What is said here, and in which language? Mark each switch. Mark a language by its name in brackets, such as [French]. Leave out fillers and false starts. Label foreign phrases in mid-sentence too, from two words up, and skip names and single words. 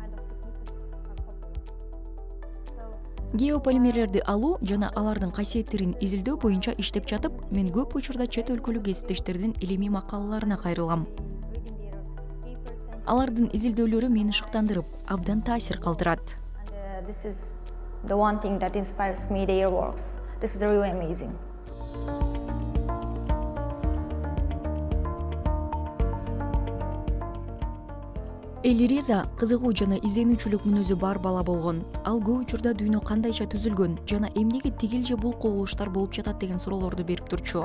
[Kyrgyz] Геополимерлерди алуу жана алардын касиеттерин изилдөө боюнча иштеп жатып, мен көп учурда чет өлкөлүк кесиптештердин илимий макалаларына кайрылам. Алардын изилдөөлөрү мени шыктандырып, абдан таасир калтырат. [English] This is the one thing that inspires me, their works. This is really amazing. [Kyrgyz] Элириза кызыгуу жана изденүүчүлүк мүнөзү бар бала болгон. Ал көп учурда дүйнө кандайча түзүлгөн жана эмнеге тигил же бул кубулуштар болуп жатат деген суроолорду берип турчу.